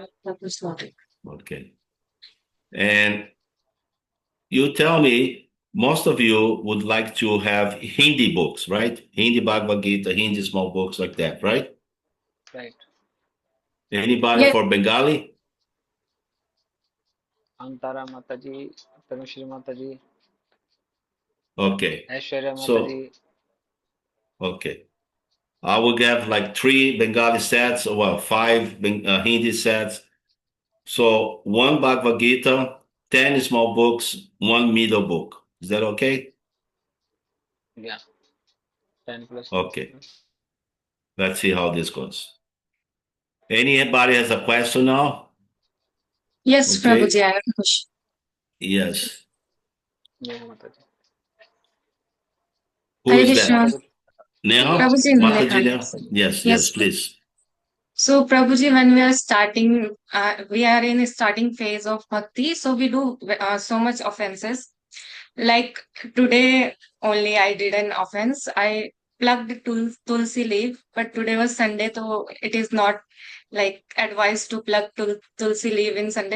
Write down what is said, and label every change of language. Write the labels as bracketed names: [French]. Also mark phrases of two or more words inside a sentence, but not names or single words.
[English] Prabhuji's not it. Okay. And you tell me, most of you would like to have Hindi books, right? Hindi Bhagavad Gita, Hindi small books like that, right? right. Anybody Yes. for Bengali? [Hindi] अंतारा माता जी तनुश्री माता जी [English] Okay. [Hindi] ऐश्वर्या माता [English] So, [Hindi] जी [English] okay. I will have like 3 Bengali sets, or well, 5 Hindi sets. So 1 Bhagavad Gita, 10 small books, 1 middle book. Is that okay? yeah 10 plus Okay. Let's see how this goes. Anybody has a question now? Yes, Okay. Prabhuji, I have a question. Yes. [Hindi] नेहा माता जी [English] Who Hare is Krishna. that? Neha? Prabhuji, Mataji Neha. Neha? Yes, Yes. please. So, Prabhuji, when we are starting, we are in a starting phase of bhakti, so we do so much offenses. Like today only I did an offense. I plucked tulsi leaf, but today was Sunday, so it is not like advised to pluck tulsi leaf in Sunday.